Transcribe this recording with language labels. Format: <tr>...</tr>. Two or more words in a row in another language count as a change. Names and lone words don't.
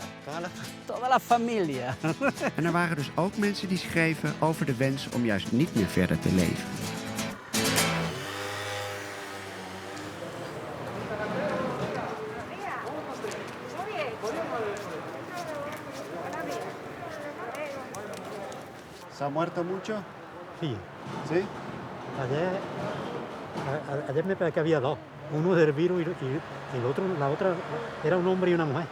<es>Toda la familia.</es> <nl>En er waren dus ook mensen die schreven over de wens om juist niet meer verder te leven.</nl> <es>¿Se ha muerto mucho? Sí, ¿Sí? ayer me parece que había dos, uno del virus y el otro, la otra era un hombre y una mujer.</es>